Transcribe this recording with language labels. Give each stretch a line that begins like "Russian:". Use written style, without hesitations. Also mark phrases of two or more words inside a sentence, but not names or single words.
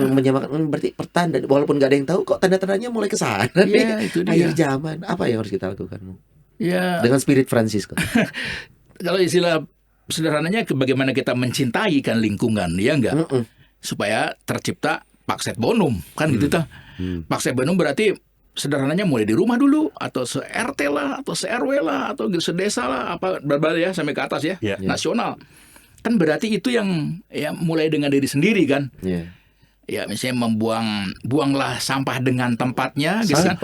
Indonesian: yang menyamakan berarti pertanda walaupun gak ada yang tahu kok tanda-tandanya mulai ke sana Iya, nih. itu dia. Akhir zaman. Apa yang harus kita lakukan? Ya, Dengan spirit Francisco. kalau istilah sederhananya bagaimana kita mencintai kan lingkungan, ya enggak? Supaya tercipta
Latin: Pax et Bonum,
Indonesian: kan gitu tuh.
Latin: Pax et Bonum
Indonesian: berarti sederhananya mulai di rumah dulu, atau se-RT lah, atau se-RW lah, atau sedesa lah, apa berbagai ya sampai ke atas ya, Ya. nasional. Kan berarti itu yang ya mulai dengan diri sendiri kan. Iya. Ya misalnya buanglah sampah dengan tempatnya gitu kan.